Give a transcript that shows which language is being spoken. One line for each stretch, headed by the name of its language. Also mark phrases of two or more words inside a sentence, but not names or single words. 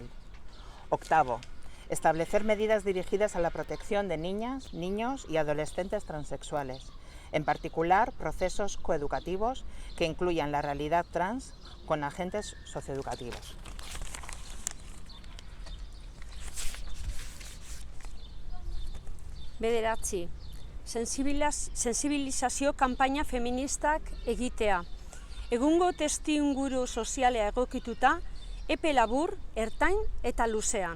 Spanish: Octavo, establecer medidas dirigidas a la protección de niñas, niños y adolescentes transexuales, en particular procesos coeducativos que incluyan la realidad trans con agentes socioeducativos.
Basque: Bederatzi, sensibilizazio kanpaina feministak egitea. Egungo testuinguru sozialea egokituta, epe labur, ertain eta luzean.